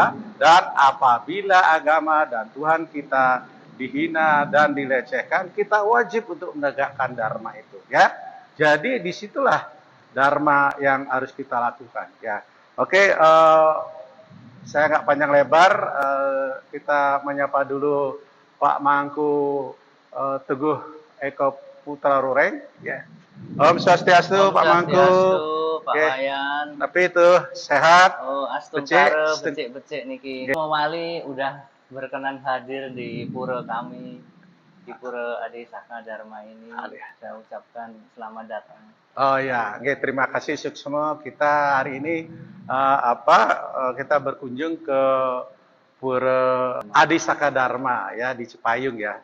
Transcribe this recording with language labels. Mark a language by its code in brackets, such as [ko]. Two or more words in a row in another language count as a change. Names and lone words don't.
[id] Dan apabila agama dan Tuhan kita dihina dan dilecehkan, kita wajib untuk menegakkan dharma itu ya. Jadi disitulah dharma yang harus kita lakukan ya. Oke, saya nggak panjang lebar, kita menyapa dulu Pak Mangku Teguh Eko Putra Rureng ya. [sa] Om Swastiastu [id] Pak Mangku. Pak Wayan. Tapi itu sehat. [ban] Oh, astungkara becik-becik niki. [id] Mewali udah berkenan hadir di pura kami, di pura Adi Saka Dharma ini. Saya ucapkan selamat datang. Oh ya, terima kasih Suksma. Kita hari ini kita berkunjung ke pura Adi Saka Dharma ya di Cipayung ya.